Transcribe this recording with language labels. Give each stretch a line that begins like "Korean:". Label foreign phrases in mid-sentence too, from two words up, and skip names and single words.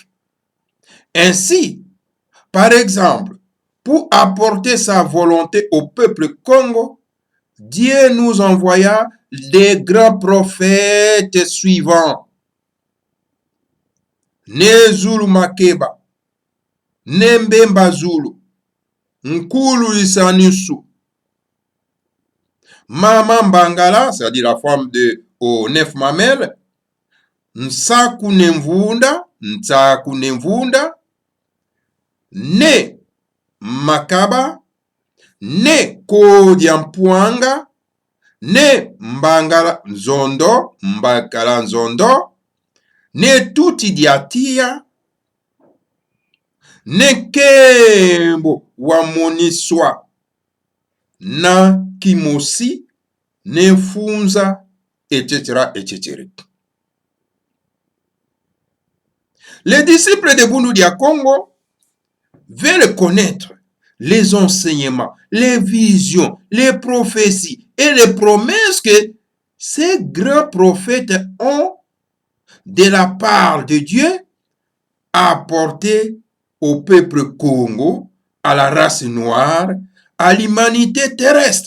French: Ainsi, par exemple, pour apporter sa volonté au peuple Congo, Dieu nous envoya des grands prophètes suivants. Nezulu Makeba, Nembemba Zulu, Nkulu Isanisu, Mama Mbangala, c'est-à-dire la femme de aux 9 mamelles, Nsaku Nemvunda, Ne Makaba, Ne Kodiampuanga, Ne Mbangala Nzondo, Ne Tutidiatia, Ne Kembo Wamoniswa, Na Kimosi, Ne Funza, etc., etc. Les disciples de Bundu dia Congo veulent connaître les enseignements, les visions, les prophéties et les promesses que ces grands prophètes ont de la part de Dieu apportées au peuple Congo, à la race noire, à l'humanité terrestre.